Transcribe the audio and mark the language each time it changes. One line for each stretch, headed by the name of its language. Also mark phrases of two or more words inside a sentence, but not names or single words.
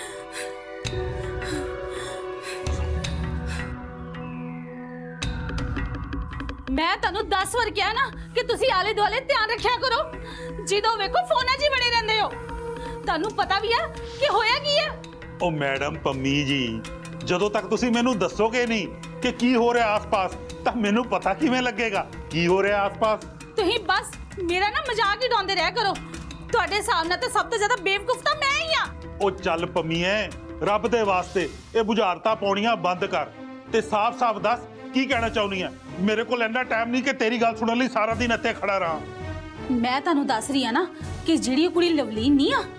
Punjabi: ਮੈਂ ਤੰਨੂ 10 ਬਾਰ ਕਹਾ ਨਾ ਕਿ ਤੁਸੀ ਆਲੇ ਦੁਆਲੇ ਧਿਆਨ ਰੱਖਾ ਕਰੋ, ਜਿੱਦੋਂ ਵੇਖੋ ਫੋਨਾਂ ਚ ਬੜੇ ਰਹਿੰਦੇ ਹੋ। ਤੰਨੂ ਪਤਾ ਭੀ ਹੈ ਕਿ ਹੋਇਆ ਕੀ ਹੈ। ਓ ਮੈਡਮ ਪੰਮੀ ਜੀ, ਜਦੋਂ ਤੱਕ ਤੁਸੀਂ ਮੈਨੂੰ ਦੱਸੋਗੇ ਨਹੀਂ ਕਿ ਕੀ ਹੋ ਰਿਹਾ ਆਸ-ਪਾਸ ਤਾਂ ਮੈਨੂੰ ਪਤਾ ਕਿਵੇਂ ਲੱਗੇਗਾ ਕੀ ਹੋ ਰਿਹਾ ਆਸ-ਪਾਸ। ਤੁਹੀ ਬਸ ਮੇਰਾ ਨਾ ਮਜ਼ਾਕ ਹੀ ਉੜਾਤੇ ਰਹ ਕਰੋ। ਤੁਹਾਡੇ ਸਾਹਮਣੇ ਤਾਂ ਸਭ ਤੋਂ ਜ਼ਿਆਦਾ ਬੇਵਕੂਫ ਤਾਂ ਮੈਂ ਹੀ ਆ। ਉਹ ਚੱਲ ਪੰਮੀਏ, ਰੱਬ ਦੇ ਵਾਸਤੇ ਇਹ ਬੁਝਾਰਤਾਂ ਪਾਉਣੀਆਂ ਬੰਦ ਕਰ ਤੇ ਸਾਫ਼-ਸਾਫ਼ ਦੱਸ ਕੀ ਕਹਿਣਾ ਚਾਹੁੰਦੀ ਹੈ। ਮੇਰੇ ਕੋਲ ਇੰਨਾ ਟਾਈਮ ਨਹੀਂ ਕਿ ਤੇਰੀ ਗੱਲ ਸੁਣਨ ਲਈ ਸਾਰਾ ਦਿਨ ਇੱਥੇ ਖੜਾ ਰਹਾਂ। ਮੈਂ ਤੁਹਾਨੂੰ ਦੱਸ ਰਹੀ ਆ ਨਾ ਕਿ ਜਿਹੜੀ ਉਹ ਕੁੜੀ ਲਵਲੀਨ ਨਹੀਂ ਆ,